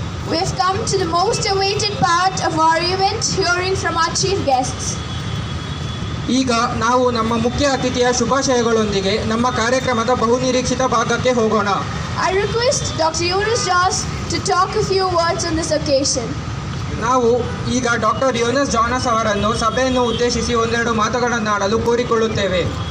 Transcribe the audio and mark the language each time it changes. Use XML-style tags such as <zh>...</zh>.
<en>We have come to the most awaited part of our event, hearing from our chief guests.</en> <kn>ಈಗ ನಾವು ನಮ್ಮ ಮುಖ್ಯ ಅತಿಥಿಯ ಶುಭಾಶಯಗಳೊಂದಿಗೆ ನಮ್ಮ ಕಾರ್ಯಕ್ರಮದ ಬಹುನಿರೀಕ್ಷಿತ ಭಾಗಕ್ಕೆ ಹೋಗೋಣ.</kn> <en>I request Dr. Yunus Jas to talk a few words on this occasion.</en> <kn>ನಾವು ಈಗ ಡಾಕ್ಟರ್ ಯೋನಸ್ ಜಾನಸ್ ಅವರನ್ನು ಸಭೆಯನ್ನು ಉದ್ದೇಶಿಸಿ ಒಂದೆರಡು ಮಾತುಗಳನ್ನಾಡಲು ಕೋರಿಕೊಳ್ಳುತ್ತೇವೆ.</kn>